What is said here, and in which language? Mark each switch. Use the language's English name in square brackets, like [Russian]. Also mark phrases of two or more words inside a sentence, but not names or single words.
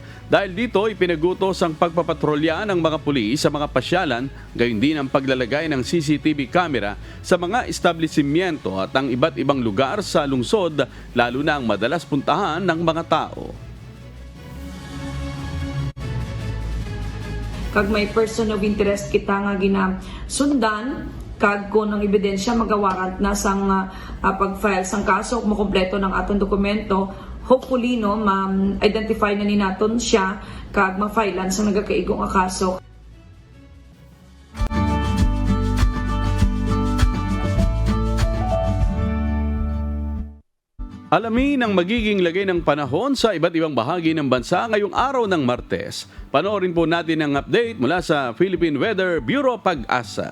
[Filipino] Dahil dito, ipinagutos ang pagpapatrolya ng mga pulis sa mga pasyalan, gayon din ang paglalagay ng CCTV camera sa mga establishmento at ang iba't ibang lugar sa lungsod, lalo na ang madalas puntahan ng mga tao. [Hiligaynon] Kag may [English] person of interest [Hiligaynon] kita nga ginasundan, kag ko ng ebidensya magawarant na sang pag-file sang kaso kung makompleto ng atong dokumento, hopefully no ma-identify na ni naton siya kag ma-filean sa nagakaigong kaso. [Filipino] Alamin ang magiging lagay ng panahon sa iba't ibang bahagi ng bansa ngayong araw ng Martes. Panoorin po natin ang update mula sa Philippine Weather Bureau Pag-asa.